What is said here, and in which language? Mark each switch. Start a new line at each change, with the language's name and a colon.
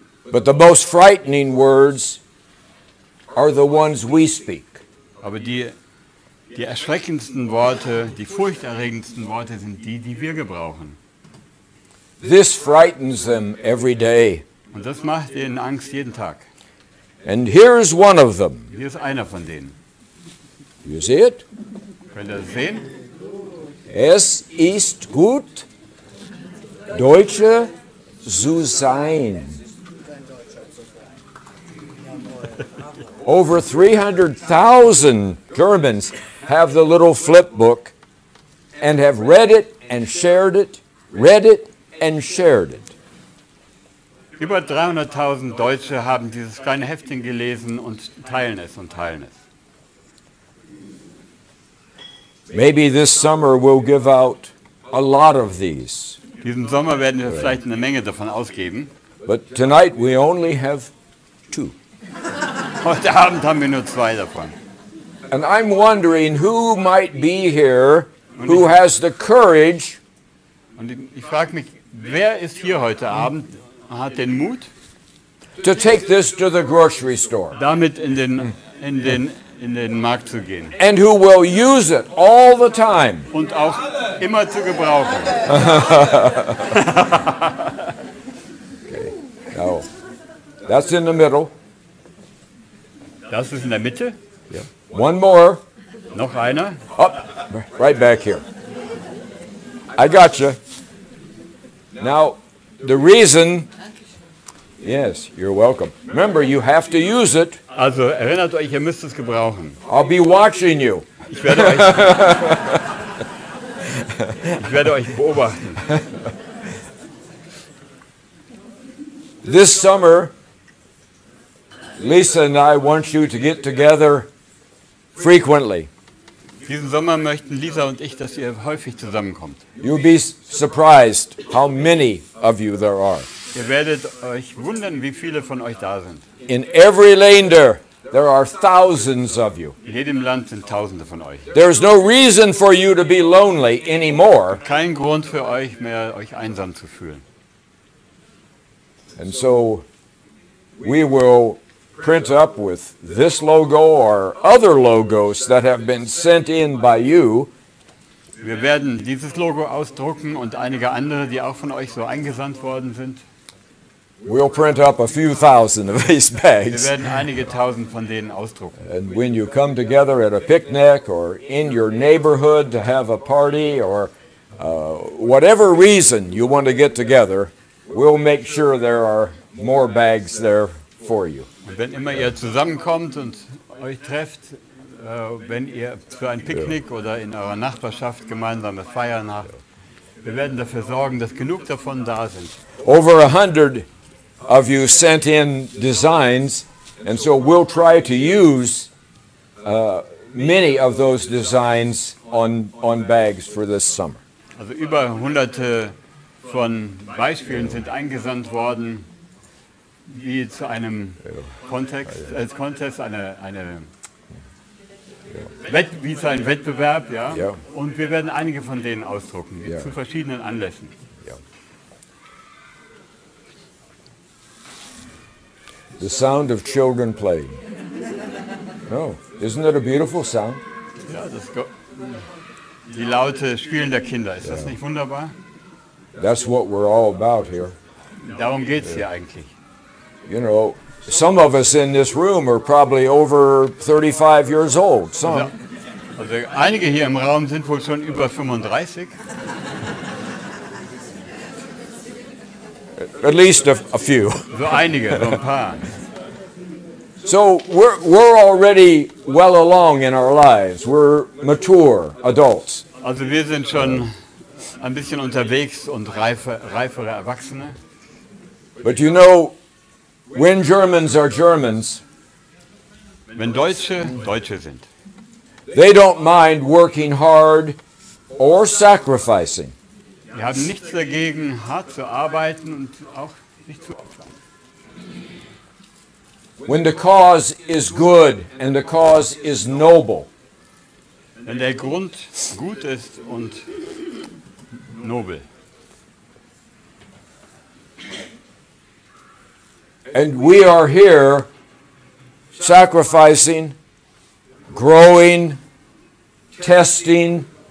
English: But the most frightening words are the ones we speak.
German: Aber die erschreckendsten Worte, die furchterregendsten Worte sind die, die wir gebrauchen.
English: This frightens them every day.
German: Und das macht ihnen Angst jeden Tag.
English: And here's one of them.
German: Hier ist einer von denen.
English: You see it?
German: Könnt ihr das sehen? Es ist gut, Deutsche zu sein.
English: Over 300,000 Germans have the little flip book and have read it and shared it, read it and shared it.
German: Über 300.000 Deutsche haben dieses kleine Heftchen gelesen und teilen es und teilen es.
English: Maybe this summer we'll give out a lot of these.
German: Diesen Sommer werden wir vielleicht eine Menge davon ausgeben.
English: But tonight we only have 2.
German: Heute Abend haben wir nur 2 davon.
English: And I'm wondering who might be here who has the courage
German: Und ich frage mich, wer ist hier heute Abend, hat den Mut,
English: to take this to the grocery store
German: damit in den Markt zu gehen
English: and who will use it all the time.
German: und auch immer zu gebrauchen.
English: Okay. Now, that's in the middle.
German: Das ist in der Mitte.
English: One more.
German: Noch einer.
English: Up, right back here. I got you. Now, the reason, yes, you're welcome. Remember, you have to use it.
German: Also erinnert euch, ihr müsst es gebrauchen.
English: I'll be watching you.
German: Ich werde euch beobachten.
English: This summer, Lisa and I want you to get together frequently.
German: Diesen Sommer möchten Lisa und ich, dass ihr häufig zusammenkommt.
English: You'll be surprised how many of you there are.
German: Ihr werdet euch wundern, wie viele von euch da sind.
English: In every Länder, there are thousands of you.
German: In jedem Land sind Tausende von euch.
English: There's no reason for you to be lonely anymore.
German: Kein Grund für euch mehr, euch einsam zu fühlen.
English: And so we will print up with this logo or other logos that have been sent in by you.
German: Wir werden dieses Logo ausdrucken und einige andere, die auch von euch so eingesandt worden sind.
English: We'll print up a few thousand of these
German: Wir
English: bags.
German: werden einige Tausend von denen ausdrucken.
English: And when you come together at a picnic or in your neighborhood to have a party or whatever reason you want to get together, we'll make sure there are more bags there for you.
German: Und wenn immer ihr zusammenkommt und euch trefft, wenn ihr für ein Picknick oder in eurer Nachbarschaft gemeinsame Feiern habt, wir werden dafür sorgen, dass genug davon da sind.
English: Over 100 of you sent in designs, and so we'll try to use many of those designs on bags for this summer.
German: Also über hunderte von Beispielen sind eingesandt worden, wie zu einem Contest, wie zu einem Wettbewerb, ja? Ja. Und wir werden einige von denen ausdrucken, zu verschiedenen Anlässen.
English: Yeah. The sound of children playing. No, isn't it a beautiful sound?
German: Ja, die laute Spielen der Kinder, ist das nicht wunderbar?
English: That's what we're all about here.
German: Darum geht es hier eigentlich.
English: You know, some of us in this room are probably over 35 years old. Some.
German: Also einige hier im Raum sind wohl schon über 35.
English: At least a few.
German: So einige, so ein paar.
English: So we're already well along in our lives. We're mature adults.
German: Also wir sind schon ein bisschen unterwegs und reifere Erwachsene.
English: But you know, when Germans are Germans,
German: Wenn Deutsche Deutsche sind,
English: they don't mind working hard or sacrificing.
German: die haben nichts dagegen, hart zu arbeiten und auch sich zu opfern.
English: When the cause is good and the cause is noble.
German: Wenn der Grund gut ist und nobel.
English: And we are here sacrificing, growing, testing,